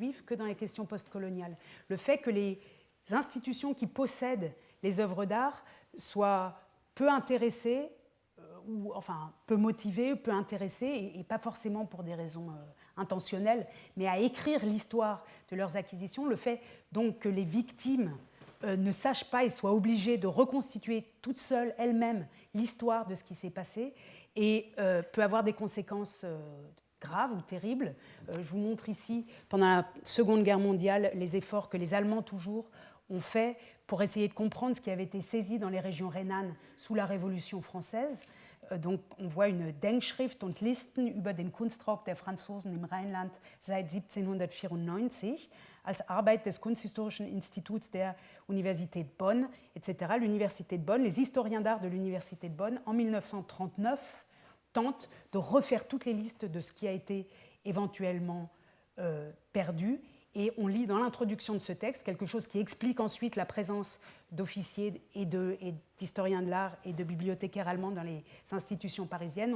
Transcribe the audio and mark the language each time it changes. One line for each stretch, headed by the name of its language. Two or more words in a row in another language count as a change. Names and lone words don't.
French: juifs que dans les questions postcoloniales, le fait que les institutions qui possèdent les œuvres d'art soient peu intéressées, ou enfin peu motivées, peu intéressées, et pas forcément pour des raisons intentionnelles, mais à écrire l'histoire de leurs acquisitions, le fait donc que les victimes ne sachent pas et soient obligées de reconstituer toutes seules, elles-mêmes, l'histoire de ce qui s'est passé, et peut avoir des conséquences graves ou terribles. Je vous montre ici, pendant la Seconde Guerre mondiale, les efforts que les Allemands toujours ont fait pour essayer de comprendre ce qui avait été saisi dans les régions rhénanes sous la Révolution française. Donc, on voit une
German: Denkschrift und Listen über den Kunstraub der Franzosen im Rheinland seit 1794 als Arbeit des Kunsthistorischen Instituts der Universität Bonn,
French: etc. L'Université de Bonn, les historiens d'art de l'Université de Bonn, en 1939, tentent de refaire toutes les listes de ce qui a été éventuellement perdu. Et on lit dans l'introduction de ce texte quelque chose qui explique ensuite la présence d'officiers et d'historiens de l'art et de bibliothécaires allemands dans les institutions parisiennes.